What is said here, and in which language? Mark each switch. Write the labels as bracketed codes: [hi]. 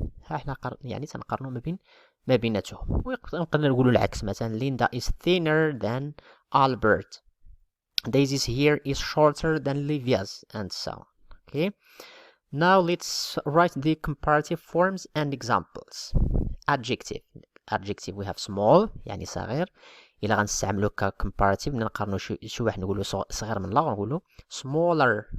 [ar] احنا يعني تنقارنوا ما بيناتهم. ونقدر نقولوا العكس مثلا [en] Linda is thinner than Albert. Daisy's hair is shorter than Livia's and so on. Okay. Now let's write the comparative forms and examples. Adjective we have small [ar] يعني صغير. إلا غنستعملو كcomparative نقارنو شي واحد نقولو صغير من الآخر نقولو smaller.